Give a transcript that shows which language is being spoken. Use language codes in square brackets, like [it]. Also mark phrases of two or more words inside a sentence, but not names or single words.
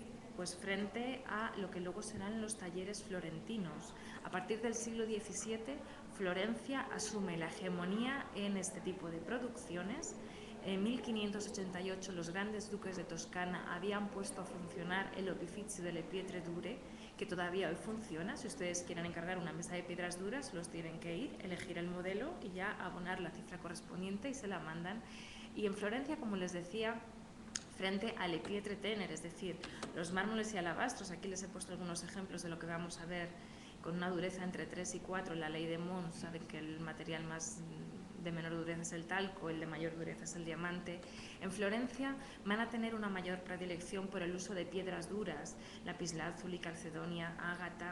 [es] Pues frente a lo que luego serán los talleres florentinos. A partir del siglo XVII, Florencia asume la hegemonía en este tipo de producciones. En 1588 los grandes duques de Toscana habían puesto a funcionar el [it] opificio delle pietre dure, [es] que todavía hoy funciona. Si ustedes quieren encargar una mesa de piedras duras, los tienen que ir, elegir el modelo y ya abonar la cifra correspondiente y se la mandan. Y en Florencia, como les decía, frente a [it] le pietre tenere, [es] es decir, los mármoles y alabastros, aquí les he puesto algunos ejemplos de lo que vamos a ver, con una dureza entre 3 y 4, la ley de Mons, saben que el material más de menor dureza es el talco, el de mayor dureza es el diamante. En Florencia van a tener una mayor predilección por el uso de piedras duras, lapislázuli, calcedonia, ágata.